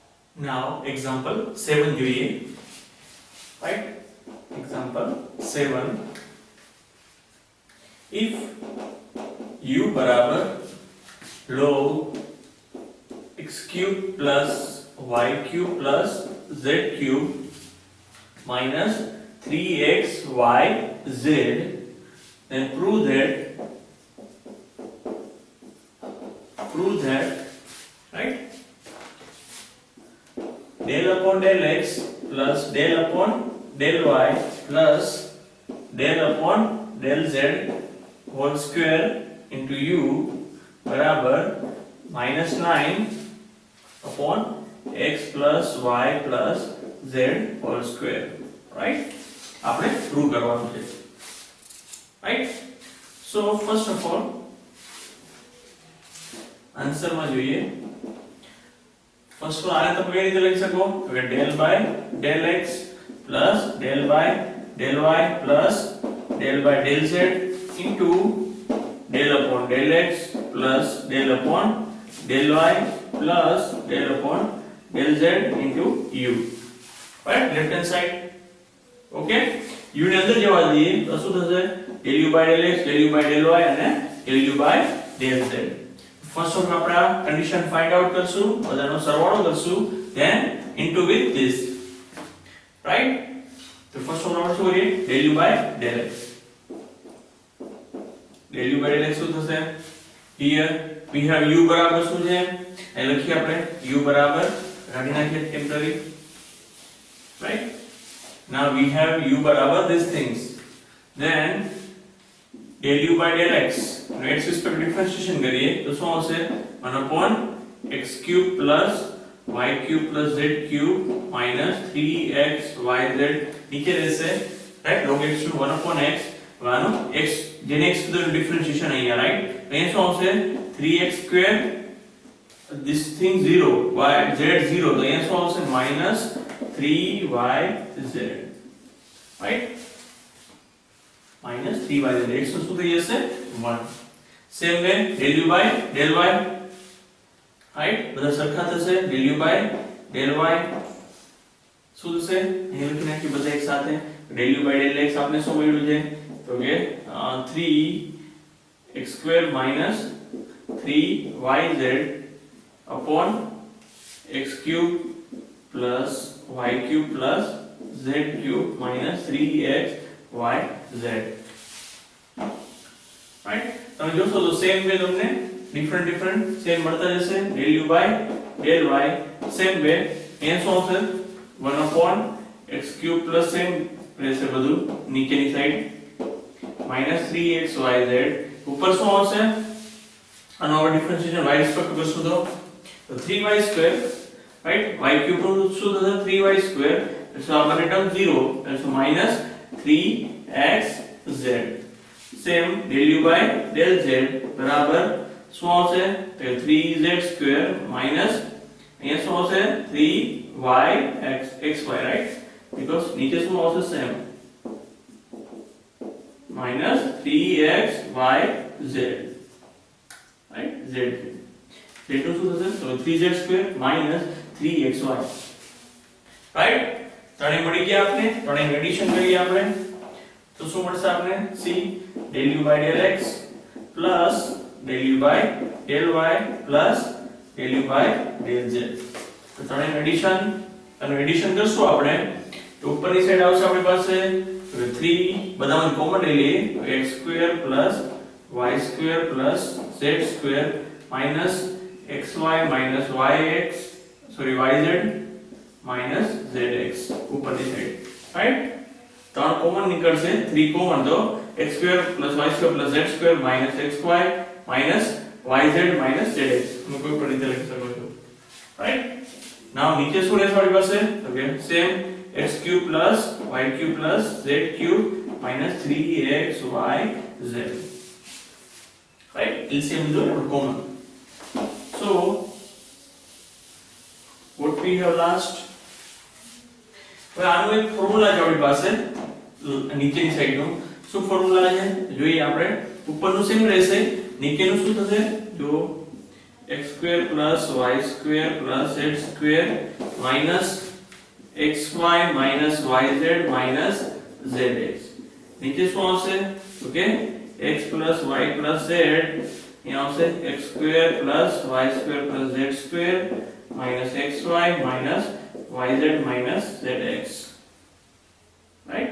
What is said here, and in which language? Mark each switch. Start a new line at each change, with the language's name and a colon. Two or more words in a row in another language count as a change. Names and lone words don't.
English: Now example 7 જોઈએ, right? Example 7, if u બરાબર log x cube plus y cube plus z cube minus 3xyz, then prove that right, del upon del x plus del upon del y plus del upon del z whole square into u बराबर -9 upon x plus y plus z whole square, right?
Gujarati: આપણે પ્રૂવ કરવાનું છે,
English: right? So first of all
Gujarati: આન્સર માં જોઈએ, ફર્સ્ટ આને તમે કઈ રીતે લખી શકો કે
English: del by del x plus del by del y plus del by del z into del upon del x plus del upon del y plus del upon del z into u, right? left hand side, okay?
Gujarati: u ને અંદર જવા દઈએ તો શું થશે,
English: del u by del x del u by del y અને del u by del z.
Gujarati: ફર્સ્ટ ઓફ આપણે આ
English: condition find out
Gujarati: કરશું, બધાનો સરવાળો કરશું,
English: then into with this, right?
Gujarati: તો ફર્સ્ટ ઓફ આપણે શું કરીએ,
English: del u by del x, del u by del x
Gujarati: શું થશે,
English: here we have u
Gujarati: બરાબર શું છે એ લખીએ આપણે, u બરાબર કાઢી નાખીએ ટેમ્પરરી,
English: right? now we have u બરાબર these things, then del u by del x નો x respect differentiation
Gujarati: કરીએ તો શું આવશે,
English: 1 upon x cube plus y cube plus z cube minus 3xyz
Gujarati: નીચે રહેશે,
English: right? log x
Gujarati: નું
English: 1 upon x
Gujarati: વાનો x જેને x કીધું differentiation અહીંયા, right? અહીંયા શું આવશે,
English: 3x square this thing 0 y z 0
Gujarati: તો અહીંયા શું આવશે,
English: minus 3yz, right? minus 3yz,
Gujarati: x નું શું થઈ જશે 1.
English: same way del u by del y, right?
Gujarati: બધા સરખા થશે,
English: del u by del y
Gujarati: શું થશે, અહીં લખી નાખી બધા એક સાથે,
English: del u by del x
Gujarati: આપણે શું મળ્યું છે તો કે
English: 3x square minus 3yz upon x cube plus y cube plus z cube minus 3xyz, right?
Gujarati: તમે જોશો તો
English: same way
Gujarati: તમને
English: different same
Gujarati: મળતા જશે,
English: del u by del y same way
Gujarati: અહીંયા શું આવશે,
English: 1 upon x cube plus
Gujarati: સેમ રહેશે બધું નીચેની સાઈડ
English: minus 3xyz,
Gujarati: ઉપર શું આવશે, આનો આપણે ડિફરન્શિએશન y રિસ્પેક્ટ કરશું તો
English: 3y square, right? y cube
Gujarati: નું શું થશે,
English: 3y square, so our term 0, so minus 3xz. same del u by del z
Gujarati: બરાબર શું આવશે તો
English: 3z square minus
Gujarati: અહીંયા શું આવશે
English: 3yxy, right? because
Gujarati: નીચે શું આવશે
English: same minus 3xyz, right? z
Gujarati: નું શું થશે તો
English: 3z square minus 3xy, right?
Gujarati: ત્રણે મળી ગયા આપણે, ત્રણે એડિશન કરીએ આપણે તો શું મળશે આપણે,
English: c del u by del x plus del u by del y plus del u by del z.
Gujarati: તો ત્રણે એડિશન અને એડિશન કરશું આપણે તો ઉપરની સાઈડ આવશે આપણી પાસે 3 બધામાં કોમન લઈ લઈએ તો
English: x square plus y square plus z square minus xy minus yx sorry yz minus zx
Gujarati: ઉપરની સાઈડ, right? ત્રણ કોમન નીકળશે,
English: 3 કોમન તો x square plus y square plus z square minus xy minus yz minus zx
Gujarati: હું કોઈ પણ રીતે લખી શકું છું,
English: right? now
Gujarati: નીચે શું રહેશે આપણી પાસે તો કે
English: સેમ x cube plus y cube plus z cube minus 3xyz, right? LCM is common. So what we have last,
Gujarati: હવે આનું એક ફોર્મ્યુલા છે આપણી પાસે નીચેની સાઈડનું, શું ફોર્મ્યુલા છે જોઈએ આપણે, ઉપરનું સેમ રહેશે, નીચેનું શું થશે જો
English: x square plus y square plus z square minus xy minus yz minus zx.
Gujarati: નીચે શું આવશે તો કે
English: x plus y plus z
Gujarati: અહીંયા આવશે
English: x square plus y square plus z square minus xy minus yz minus zx, right?